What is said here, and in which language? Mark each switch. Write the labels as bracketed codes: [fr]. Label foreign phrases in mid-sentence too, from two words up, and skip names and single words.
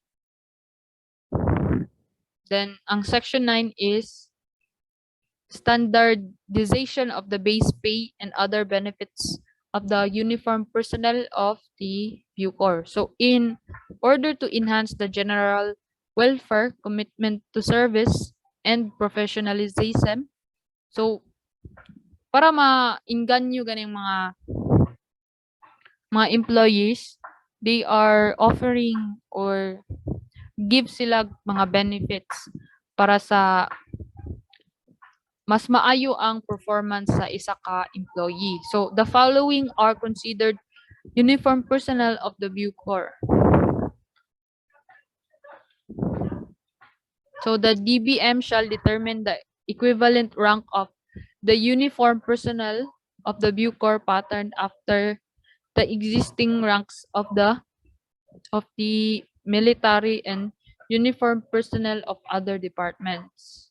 [en] Then ang section 9 is standardization of the base pay and other benefits of the uniformed personnel of the Bucor. So in order to enhance the general welfare, commitment to service, and professionalism, so [hil] para ma-inganyo ganing mga employees, [en] they are offering or give [hil] sila mga benefits para sa mas maayo ang performance sa isa ka employee. [en] So the following are considered uniform personnel of the Bucor. So the DBM shall determine the equivalent rank of the uniform personnel of the Bucor patterned after the existing ranks of the military and uniform personnel of other departments.